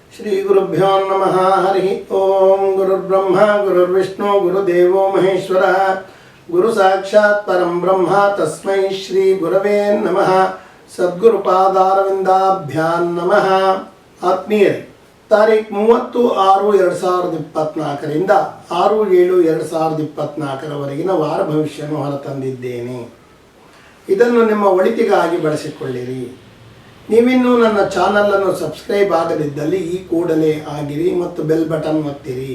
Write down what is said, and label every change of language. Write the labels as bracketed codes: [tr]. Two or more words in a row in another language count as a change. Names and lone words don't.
[sa] ಶ್ರೀ ಗುರುಭ್ಯೋ ನಮಃ. ಹರಿ ಓಂ. ಗುರುರ್ಬ್ರಹ್ಮ ಗುರುರ್ವಿಷ್ಣು ಗುರುದೇವೋ ಮಹೇಶ್ವರ ಗುರು ಸಾಕ್ಷಾತ್ ಪರಂ ಬ್ರಹ್ಮ ತಸ್ಮೈ ಶ್ರೀ ಗುರವೇ ನಮಃ. ಸದ್ಗುರು ಪಾದಾರವಿಂದಾಭ್ಯಾಂ ನಮಃ. [kn] ಆತ್ಮೀಯರೇ, ತಾರೀಖು 30/6/2024 6/7/2024 ವಾರ ಭವಿಷ್ಯವನ್ನು ಹೊರತಂದಿದ್ದೇನೆ. ಇದನ್ನು ನಿಮ್ಮ ಒಳಿತಿಗಾಗಿ ಬಳಸಿಕೊಳ್ಳಿರಿ. ನೀವಿನ್ನೂ ನನ್ನ ಚಾನಲನ್ನು ಸಬ್ಸ್ಕ್ರೈಬ್ ಆಗದಿದ್ದಲ್ಲಿ ಈ ಕೂಡಲೇ ಆಗಿರಿ ಮತ್ತು ಬೆಲ್ ಬಟನ್ ಒತ್ತಿರಿ.